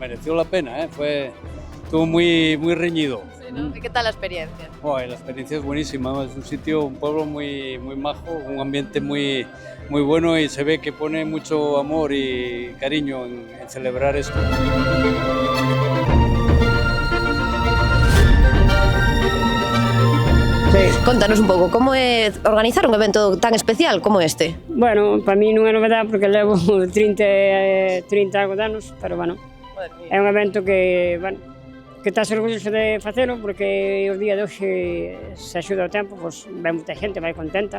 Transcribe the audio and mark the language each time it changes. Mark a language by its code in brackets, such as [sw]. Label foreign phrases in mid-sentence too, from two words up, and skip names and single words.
[es] Mereció la pena, estuvo muy reñido. Sí, ¿no? ¿Qué tal la experiencia? La experiencia es buenísima, es un sitio, un pueblo muy majo, un ambiente muy bueno y se ve que pone mucho amor y cariño en celebrar esto. [gl] Contanos un pouco, como é organizar un evento tan especial como este? Bueno, para mí non é novedade porque levo 30 algo de anos, pero bueno, é un evento que, bueno, que estás orgulloso de facelo porque o día de hoxe se axuda o tempo, pois vai moita xente, vai contenta.